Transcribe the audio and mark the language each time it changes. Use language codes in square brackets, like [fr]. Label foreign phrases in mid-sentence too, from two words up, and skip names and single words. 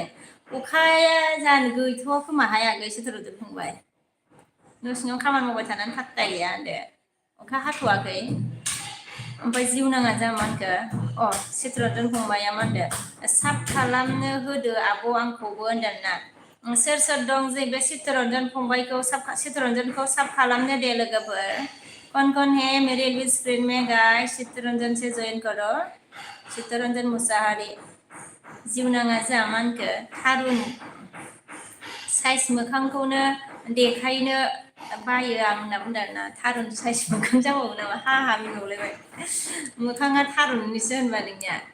[brx] अखाया जानो गैथ'वा खोमा हायाखै चित्तरन्जन फंबाय न' सिङाव खामानि मावबाय थानानै फात्ता गैया होनदो अखा हाथ'वाखै ओमफ्राय जिउनाङा जा मा होनखो चित्तरन्जन फंबाया मा होनदो साब खालामनो होदो आब' आंखौबो होनदों ना सोर दं जे बे चित्तरन्जनखौ साब खालामनो दे [hi] लोगोफोर कौन है मेरे लिस्ट फ्रेंड में गाइस चित्तरन्जन से जॉइन करो [brx] चित्तरन्जन मुसाहारि जिउनाङा जा मा होनखो थारुन साइज मोखांखौनो देखायनो बायो आं होनना बुंदों आरोना थारुन साइज मोखां जाबावो नामा हा मिनिबावलायबाय मोखाङा थारुननिसो होनबा नोंनिया